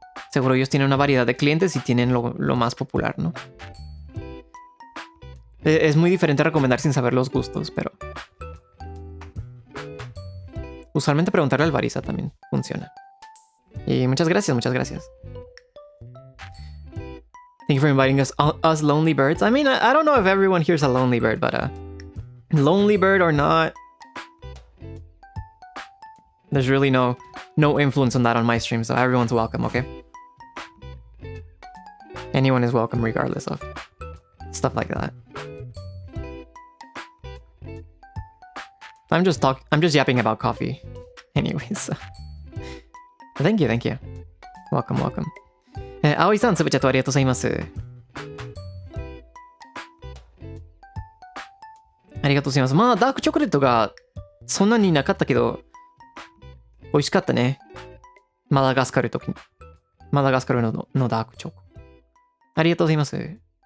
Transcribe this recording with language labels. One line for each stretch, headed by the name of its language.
Spanish: Seguro ellos tienen una variedad de clientes y tienen lo más popular, ¿no? Es muy diferente recomendar sin saber los gustos, pero usualmente preguntarle al barista también funciona. Y muchas gracias, muchas gracias.
English: Thank you for inviting us lonely birds. I mean, I don't know if everyone here's a lonely bird, but lonely bird or not, there's really no influence on that on my stream, so everyone's welcome, okay? Anyone is welcome regardless of stuff like that. I'm just yapping about coffee anyways. So. Thank you. Welcome.
Japanese: 葵さん、つぶちゃとありがとうございます。ありがとうございます。まあ、ダークチョコレートがそんなになかったけど、美味しかったね。マダガスカルのダークチョコ。ありがとうございます。